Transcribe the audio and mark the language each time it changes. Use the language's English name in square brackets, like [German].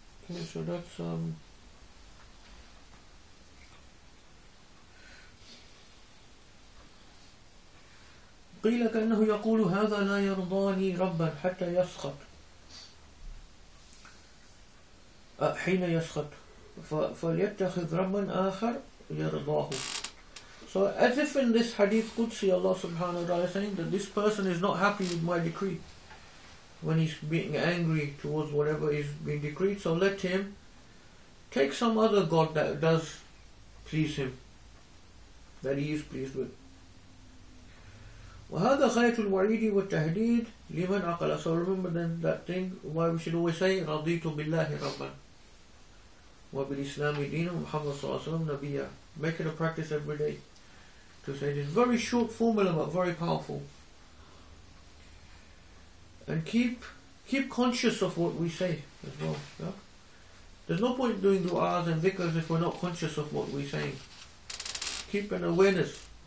[English] Okay, so that's [Arabic] قيل كأنه يقول هذا لا يرضاني ربا حتى يسخط حين يسخط فليتخذ ربا آخر يرضاه. [English] So as if in this hadith Qudsi, Allah subhanahu wa ta'ala is saying that this person is not happy with my decree when he's being angry towards whatever is being decreed, so let him take some other God that does please him, that he is pleased with. [Arabic] وهذا غاية الوعيد والتهديد لمن عقل. [English] So remember then that thing, why we should always say [Arabic] رضيت بالله ربا وبالإسلام دينا ومحمد صلى الله عليه وسلم نبيا. [English] Make it a practice every day to say this very short formula but very powerful. And keep conscious of what we say as well. There's no point doing du'as and dhikrs if we're not conscious of what we're saying. Keep an awareness.